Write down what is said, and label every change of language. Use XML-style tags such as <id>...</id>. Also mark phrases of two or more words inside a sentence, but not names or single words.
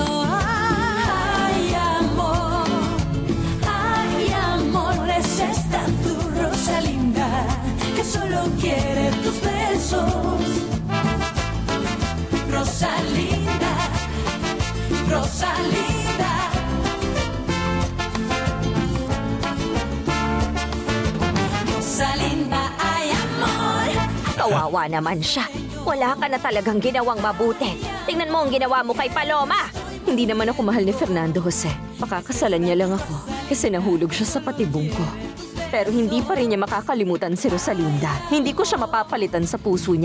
<es>Ay, amor, es esta tu rosa linda que solo quiere tus besos. Rosa linda, rosa linda. Rosa linda, ay amor.</es> <tl>Kawawa naman siya. Wala ka na talagang ginawang mabuti. Tingnan mo ang ginawa mo kay Paloma. Hindi naman ako mahal ni Fernando Jose. Pakakasalan niya lang ako kasi nahulog siya sa patibong ko. Pero hindi pa rin niya makakalimutan si Rosalinda. Hindi ko siya mapapalitan sa puso niya.</tl>